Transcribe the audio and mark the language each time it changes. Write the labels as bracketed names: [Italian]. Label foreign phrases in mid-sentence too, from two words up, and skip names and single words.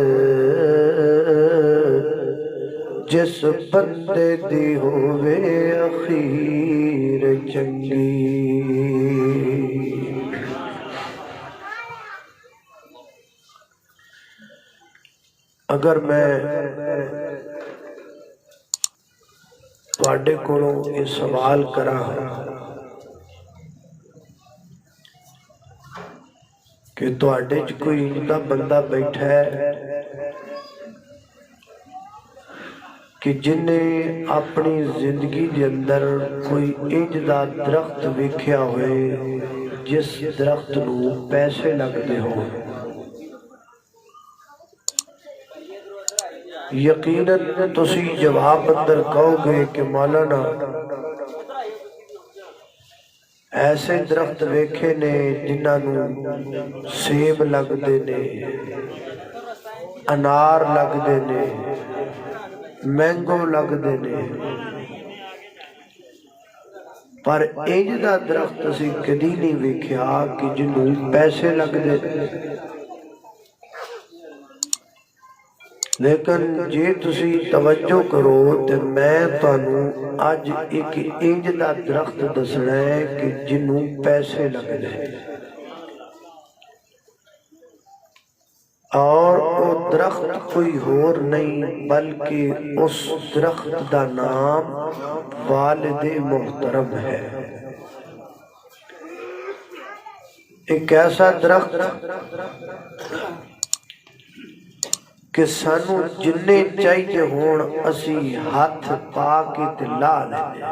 [Punjabi] جس بندے دی ہووے اخیر چنگی اگر میں تواڈے کولوں یہ سوال کراں کہ تواڈے چ کوئی انجا بندہ بیٹھا ہے کہ جن نے اپنی زندگی دے اندر کوئی انج دا درخت ویکھیا ہوئے جس درخت نو پیسے لگدے ہو یقیناً تسی جواب اندر کہو گے کہ مولانا ایسے درخت ویکھے نے جنہاں نو سیب لگدے نے انار لگدے نے مینگو لگدے نے پر ਇੰਜ ਦਾ ਦਰਖਤ ਅਸੀਂ ਕਦੀ ਨਹੀਂ ਵੇਖਿਆ ਕਿ ਜਿਹਨੂੰ ਪੈਸੇ ਲੱਗਦੇ। ਲੇਕਿਨ ਜੇ ਤੁਸੀਂ ਤਵੱਜੋ ਕਰੋ ਤੇ ਮੈਂ ਤੁਹਾਨੂੰ ਅੱਜ ਇੱਕ ਇੰਜ ਦਾ ਦਰਖਤ ਦੱਸਣਾ ਹੈ ਕਿ ਜਿਹਨੂੰ ਪੈਸੇ ਲੱਗਦੇ [Urdu] اور وہ درخت کوئی اور نہیں بلکہ [Punjabi] اس درخت دا نام والد محترم ہے۔ [Urdu] ایک ایسا درخت [Punjabi] کہ سانو جننے چاہیے ہون اسی ہاتھ پا کے تے لا لیں۔